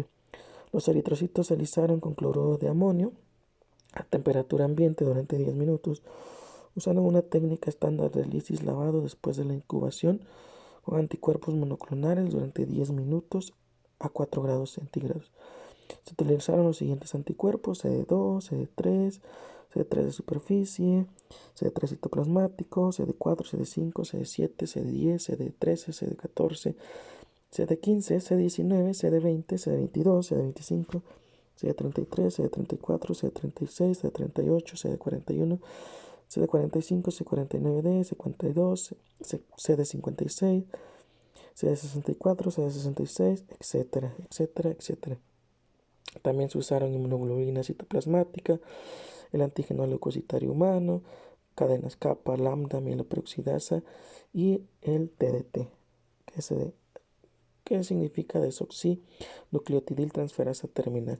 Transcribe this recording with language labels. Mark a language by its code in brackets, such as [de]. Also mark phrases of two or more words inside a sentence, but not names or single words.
[es] Los eritrocitos se alisaron con cloruro de amonio a temperatura ambiente durante 10 minutos, usando una técnica estándar de lisis lavado después de la incubación con anticuerpos monoclonales durante 10 minutos a 4 grados centígrados. Se utilizaron los siguientes anticuerpos: CD2, CD3, CD3 de superficie, CD3 citoplasmático, CD4, CD5, CD7, CD10, CD13, CD14, CD15, CD19, CD20, CD22, CD25, CD33, CD34, CD36, CD38, CD41, CD45, CD49D, CD42, CD56, CD64, CD66, etcétera, etcétera, etcétera. También se usaron inmunoglobulina citoplasmática, el antígeno leucocitario humano, cadenas kappa, lambda, mieloperoxidasa y el TDT, que significa desoxinucleotidiltransferasa terminal.